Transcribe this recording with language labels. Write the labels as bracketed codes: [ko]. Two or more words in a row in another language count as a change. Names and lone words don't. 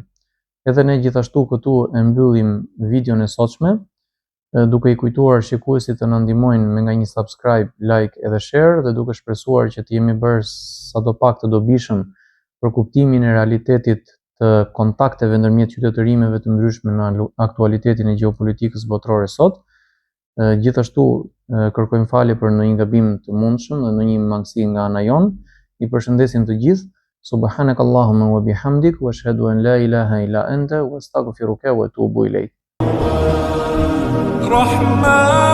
[sq] Edhe ne gjithashtu këtu e mbyllim videon e sotshme, duke i kujtuar shikuesit të na ndihmojnë me nga një [en] subscribe, like [sq] edhe share, dhe duke shpresuar që të jemi bërë sadopak të dobishëm për kuptimin e realitetit të kontakteve ndërmjet qytetërimeve të ndryshme në aktualitetin e gjeopolitikës botërore sot. Gjithashtu kërkojmë falje për ndonjë gabim të mundshëm dhe ndonjë mangësi nga ana jon. I përshëndesim të gjithë. [ar] سبحانك اللهم وبحمدك وأشهد أن لا إله إلا أنت وأستغفرك وأتوب إليك. رحمن